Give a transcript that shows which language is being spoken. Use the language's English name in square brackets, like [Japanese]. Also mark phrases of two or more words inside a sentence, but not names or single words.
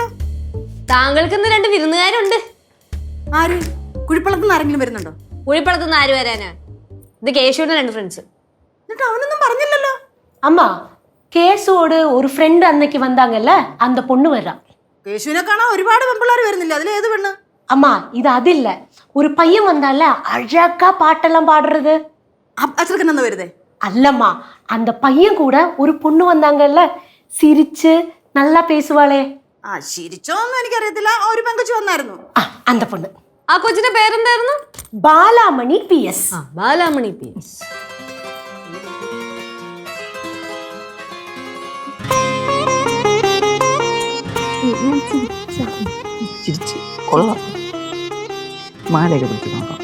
[Malayalam] താങ്കൾക്ക് ഇന്ന് 2 വിരുന്നുകാരുണ്ട്. ആര്? കുഴിപ്പള്ളത്ത് നിന്ന് ആരെങ്കിലും വരുന്നുണ്ടോ? കുഴിപ്പളത്ത് നിന്ന് ആര് വരാനാ? ഇത് കേശുവിന്റെ 2 ഫ്രണ്ട്സ്. എന്നിട്ട് അവനൊന്നും പറഞ്ഞില്ലല്ലോ. [Tamil] அம்மா கேசோட ஒரு ஃப்ரெண்ட் அன்னைக்கு வந்தாங்கல்ல அந்த பொண்ணு வர்றா. [Malayalam] കേശുവിനെ കാണാൻ ഒരുപാട് പെമ്പിള്ളാർ വരുന്നില്ല. അതിലേത് പെണ്ണ്? [Tamil] அம்மா இது அது இல்ல, ஒரு பையன் வந்தால அழகா பாட்டெல்லாம் பாடுறது. [Malayalam] അച്ഛനൊക്കെ എന്നാ വരുതേ? [Tamil] அல்லம்மா அந்த பையன் கூட ஒரு பொண்ணு வந்தாங்கல்ல, சிரிச்சு நல்லா பேசுவாளே. [Malayalam] ആ ചിരിച്ചോന്നും എനിക്കറിയത്തില്ല. ഒരു പെങ്കൊച്ചു വന്നായിരുന്നു. [Tamil] அந்த பொண்ணு. [Malayalam] ആ കൊച്ചിന്റെ പേരെന്തായിരുന്നു? பாலாமணி PS. ബാലാമണി PS. ചിരിച്ച് കൊള്ളാം. മാലയൊക്കെ പിടിച്ച് നോക്കാം.